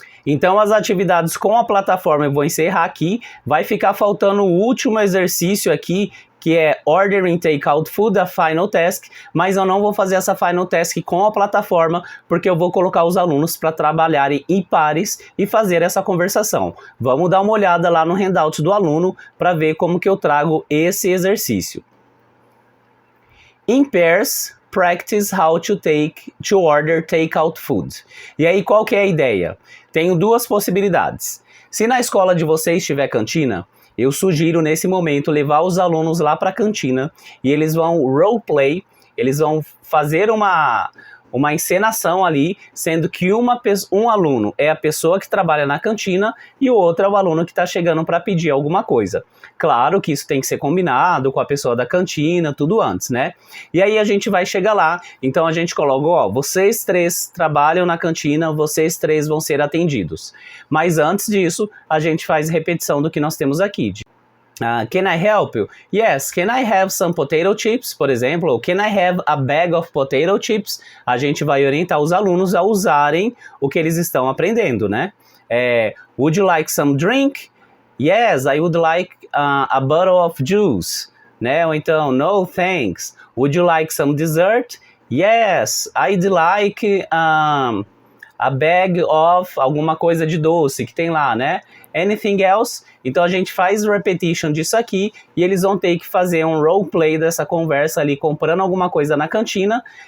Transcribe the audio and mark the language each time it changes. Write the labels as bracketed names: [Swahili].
[Portuguese] Então as atividades com a plataforma eu vou encerrar aqui, vai ficar faltando o último exercício aqui, que é Ordering Takeout Food, a Final Task, mas eu não vou fazer essa Final Task com a plataforma, porque eu vou colocar os alunos para trabalharem em pares e fazer essa conversação. Vamos dar uma olhada lá no handout do aluno para ver como que eu trago esse exercício. [English] In pairs, practice how to order takeout food. [Portuguese] E aí, qual que é a ideia? Tenho duas possibilidades. Se na escola de vocês tiver cantina, eu sugiro nesse momento levar os alunos lá para a cantina e eles vão roleplay, eles vão fazer uma encenação ali, sendo que um aluno é a pessoa que trabalha na cantina e o outro é o aluno que está chegando para pedir alguma coisa. Claro que isso tem que ser combinado com a pessoa da cantina, tudo antes, né? E aí a gente vai chegar lá, então a gente coloca, ó, vocês três trabalham na cantina, vocês três vão ser atendidos. Mas antes disso, a gente faz repetição do que nós temos aqui. [English] Can I help you? Yes, can I have some potato chips, [Portuguese] por exemplo? [English] Ou can I have a bag of potato chips? [Portuguese] A gente vai orientar os alunos a usarem o que eles estão aprendendo, né? [English] Would you like some drink? Yes, I would like a bottle of juice, né? Ou então, no thanks. Would you like some dessert? Yes, I'd like a bag of [Portuguese] alguma coisa de doce que tem lá, [English] né? Anything else? [Portuguese] Então a gente faz repetition disso aqui e eles vão ter que fazer um roleplay dessa conversa ali, comprando alguma coisa na cantina.